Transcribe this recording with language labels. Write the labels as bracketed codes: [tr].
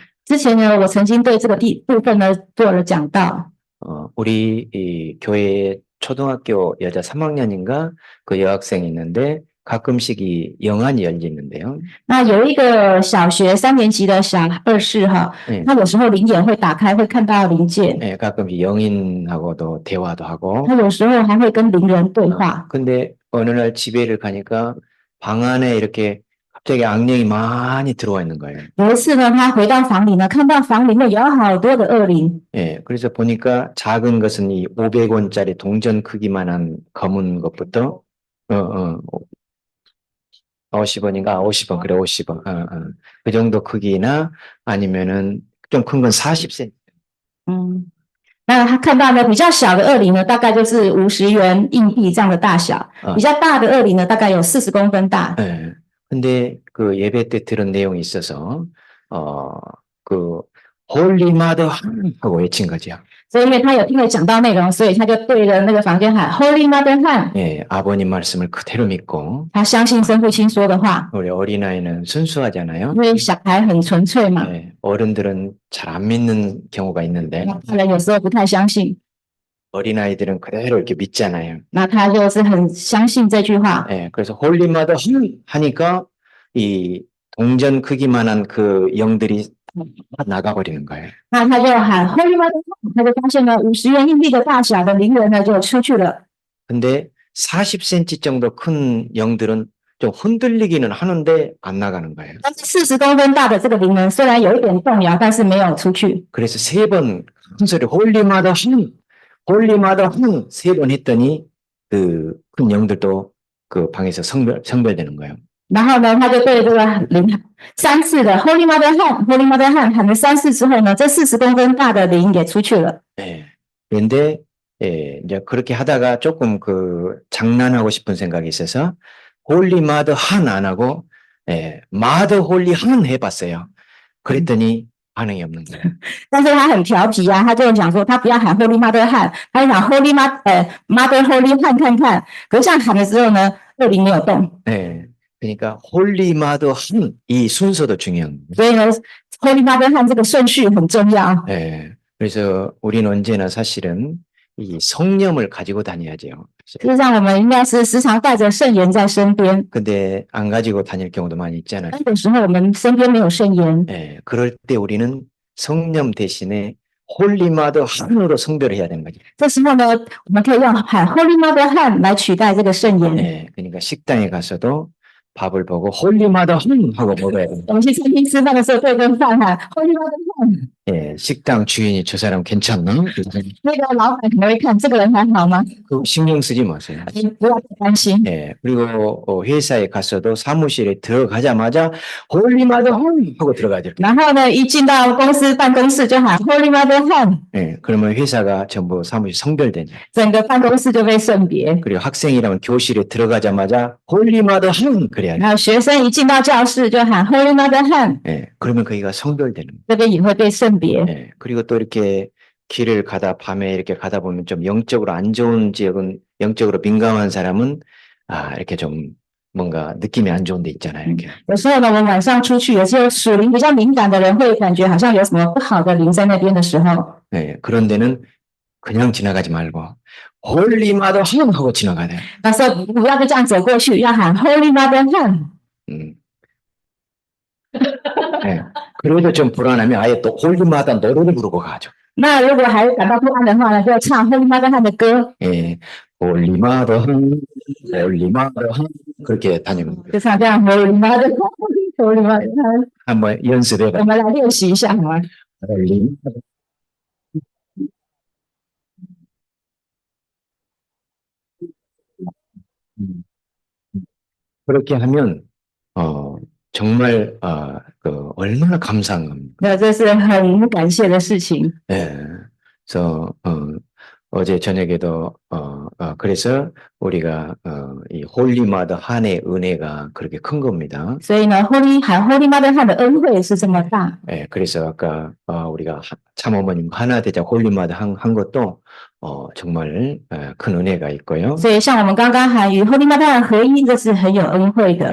[zh] 之前呢，我曾经对这个部分呢做了讲道。 [ko] 우리 이 교회에 초등학교 여자 3학년인가 그 여학생이 있는데 가끔씩 이 영안이 열리는데요. [zh] 那有一个小学3年级的小二世哈，他有时候灵眼会打开，会看到灵界。 [ko] 가끔씩 영인하고도 대화도 하고. [zh] 他有时候还会跟灵人对话。 [ko] 근데 어느 날 집에를 가니까 방 안에 이렇게 갑자기 악령이 많이 들어와 있는 거예요. [zh] 有一次呢，他回到房里呢，看到房里面有好多的恶灵。 [ko] 그래서 보니까 작은 것은 이 500원짜리 동전 크기만한 검은 것부터 50원인가? 50원, 그래, 50원. 그 정도 크기나 아니면은 좀 큰 건 40cm. [zh] 那他看到呢，比较小的恶灵呢，大概就是50元硬币这样的大小；比较大的恶灵呢，大概有40公分大。 [ko] 근데 그 예배 때 들은 내용이 있어서 그 홀리 마더 하고 외친 거죠. [zh] 所以因为他有听了讲道内容，所以他就对着那个房间喊 Holy Mother 汉。 [ko] 아버님 말씀을 그대로 믿고. [zh] 他相信生父亲说的话。 [ko] 우리 어린아이는 순수하잖아요. [zh] 因为小孩很纯粹嘛。 [ko] 어른들은 잘 안 믿는 경우가 있는데. [zh] 大人有时候不太相信。 [ko] 어린아이들은 그대로 이렇게 믿잖아요. [zh] 那他就是很相信这句话。 [ko] 그래서 홀리 마더 하니까 이 동전 크기만한 그 영들이 나가버리는 거예요. [zh] 那他就喊 Holy Mother 汉，他就发现了50元硬币的大小的灵人呢就出去了。 [ko] 근데 40cm 정도 큰 영들은 좀 흔들리기는 하는데 안 나가는 거예요. [zh] 但是40公分大的这个灵人虽然有一点动摇，但是没有出去。 [ko] 그래서 3번 큰 소리 홀리 마더 한, 홀리 마더 한 3번 했더니 그 큰 영들도 그 방에서 성별되는 거예요. [zh] 然后呢，他就对这个灵3次的 Holy Mother 汉 Holy Mother 汉喊了3次之后呢，这40公分大的灵也出去了。 [ko] 그런데 이제 그렇게 하다가 조금 그 장난하고 싶은 생각이 있어서 홀리 마더 한 안 하고 마더 홀리 한 해봤어요. 그랬더니 반응이 없는 거예요. [zh] 但是他很调皮啊，他就想说他不要喊 Holy Mother 汉，他就想 Holy Mother Holy 汉看看。可是这样喊的时候呢，恶灵没有动。 [ko] 그러니까 홀리 마더 한 이 순서도 중요한 거예요. [zh] 所以呢 ，Holy Mother 汉这个顺序很重要。 [ko] 그래서 우리는 언제나 사실은 이 성령을 가지고 다녀야죠. [zh] 事实上，我们应该是时常带着圣言在身边。 [ko] 근데 안 가지고 다닐 경우도 많이 있잖아요. [zh] 但有时候我们身边没有圣言， [ko] 예, 그럴 때 우리는 성령 대신에 홀리마더 한으로 성별을 해야 되는 거죠. [zh] 这时候呢，我们可以用喊 Holy Mother Han 来取代这个圣言。 [ko] 예, 그러니까 식당에 가서도 밥을 보고 홀리마더 한 하고 먹어야 돼요. [zh] 我们去餐厅吃饭的时候，对跟饭喊 Holy Mother Han。 [ko] 예, 식당 주인이 저 사람 괜찮나? [zh] 那个老板可能会看这个人还好吗？ [ko] 그 신경 쓰지 마세요. [zh] 你不要太担心。 [ko] 예, 그리고 회사에 가서도 사무실에 들어가자마자 홀리마더 한 하고 들어가야 돼요. [zh] 然后呢，一进到公司办公室就喊 Holy Mother Han， [ko] 예, 그러면 회사가 전부 사무실 성별되죠. [zh] 整个办公室就被圣别。 [ko] 그리고 학생이라면 교실에 들어가자마자 홀리마더 한 그래야 돼요. [zh] 然后学生一进到教室就喊 Holy Mother Han， [ko] 예, 그러면 거기가 성별되는 거예요. [zh] 这边也会被圣别。 [ko] 예, 그리고 또 이렇게 길을 가다 밤에 이렇게 가다 보면 좀 영적으로 안 좋은 지역은 영적으로 민감한 사람은 이렇게 좀 뭔가 느낌이 안 좋은 데 있잖아요. 이렇게. [zh] 有时候呢，我们晚上出去，有些属灵比较敏感的人会感觉好像有什么不好的灵在那边的时候， [ko] 예, 그런 데는 그냥 지나가지 말고 홀리마더 한 하고 지나가야 돼요. [zh] 那时候不要就这样走过去，要喊 Holy Mother Han。 [ko] 예, 그래도 좀 불안하면 아예 또 홀리마더 노래를 부르고 가죠. [zh] 那如果还感到不安的话呢，就唱 Holy Mother Han 的歌， [ko] 예, 홀리마더 한, 홀리마더 한 그렇게 다니는 거예요. [zh] 就唱这样 Holy Mother Han，Holy Mother Han。 [ko] 한번 연습해봐. [zh] 我们来练习一下好吗？ [en] 홀리마더. [ko] 그렇게 하면 정말 얼마나 감사한 겁니다. [zh] 那这是很感谢的事情。 [ko] 예, 그래서 어제 저녁에도 그래서 우리가 이 홀리마더 한의 은혜가 그렇게 큰 겁니다. [zh] 所以呢喊 Holy Mother Han 的恩惠是这么大。 [ko] 예, 그래서 아까 우리가 참어머님 하나 되자 홀리마더 한 것도 정말 큰 은혜가 있고요. [zh] 所以像我们刚刚喊与 Holy Mother Han 合一，这是很有恩惠的。